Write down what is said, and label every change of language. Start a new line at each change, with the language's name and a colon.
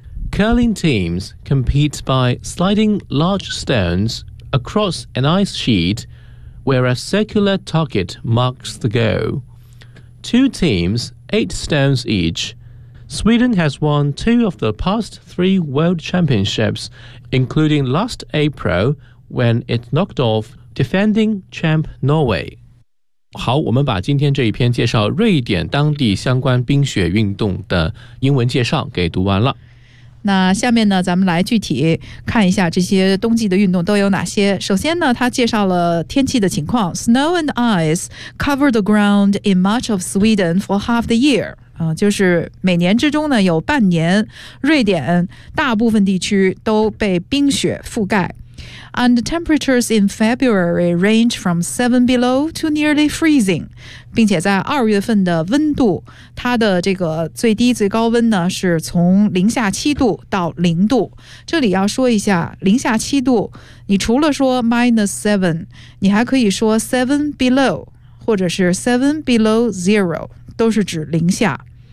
English: Curling teams compete by sliding large stones across an ice sheet where a circular target marks the goal. Two teams, 8 stones each. Sweden has won 2 of the past 3 world championships, including last April when it knocked off defending champ Norway.
Chinese: 好，我们把今天这一篇介绍瑞典当地相关冰雪运动的英文介绍给读完了。那下面呢，咱们来具体看一下这些冬季的运动都有哪些。首先呢，他介绍了天气的情况。
English: Snow and ice cover the ground in much of Sweden for half the year.
Chinese: 就是每年之中呢，有半年瑞典大部分地区都被冰雪覆盖。
English: And the temperatures in February range from 7 below to nearly freezing.
Chinese: 并且在二月份的温度，它的这个最低最高温呢，是从-7°C到0°C。这里要说一下，-7°C，你除了说-7°C，你还可以说7 below， 或者是7 below 0，都是指零下。